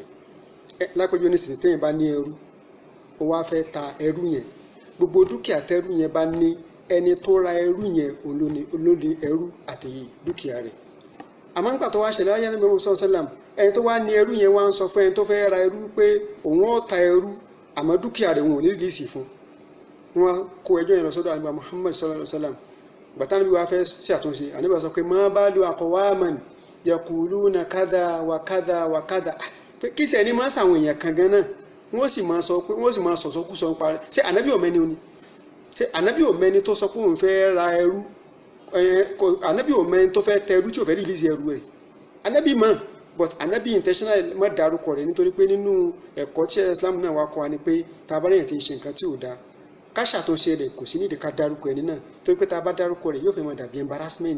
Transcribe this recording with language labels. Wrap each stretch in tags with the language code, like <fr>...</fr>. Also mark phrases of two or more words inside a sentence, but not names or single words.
<yo>Lápẹjọ oníṣìí tẹ́yìn bá ní ẹrú ó wá fẹ́ ta ẹrú yẹn gbogbo dúkìá tẹ́rú yẹn bá ní ẹni tó ra ẹrú yẹn olóni ẹrú àti dúkìá rẹ̀. Àmọ́ nígbà tó wá ṣẹlẹ̀ láyé Ànábì Muhammad</yo> <ar>صلى الله عليه وسلم</ar> <yo>ẹni tó wá ní ẹrú yẹn wá ń sọ fún ẹni tó fẹ́ ra ẹrú pé òun ó ta ẹrú àmọ́ dúkìá rẹ̀ òun ò ní rìlíìsì fún. Wọ́n kó ẹjọ́ yẹn lọ sọ́dọ̀ Ànábì Muhammad</yo> <ar>صلى الله عليه وسلم.</ar> <yo>Gbàtà Ànábì wá fẹ́ ṣe àtúnṣe Ànábì sọ pé</yo> <ar>ما بال أقواما يقولون كذا وكذا وكذا.</ar> <yo>Kí sẹ́ni máa sàwọn èèyàn kan gan náà wọ́n sì máa sọ̀sọ́ kú sọ ń parí. Ṣé Ànábì ò mẹ́ni o ni? Ṣé Ànábì ò mẹ́ni tó sọ pé òun fẹ́ ra ẹrú? Ànábì ò mẹ́ni tó fẹ́ tẹ ẹrú tí ò fẹ́ rìlíìsì ẹrú rẹ̀. Ànábì mọ̀ but Ànábì intentional má dárúkọ rẹ̀ nítorí pé nínú ẹ̀kọ́ tí Islam náà wá kọ́ wa ni pé tá a bá rẹ̀yìn tí ń ṣe nǹkan tí ò dáa ká ṣàtúnṣe rẹ̀ kò sí nídìí ká dárúkọ ẹni náà torí pé tá a bá dárúkọ rẹ̀ yóò fẹ́ máa dàbí embarrassment.</yo>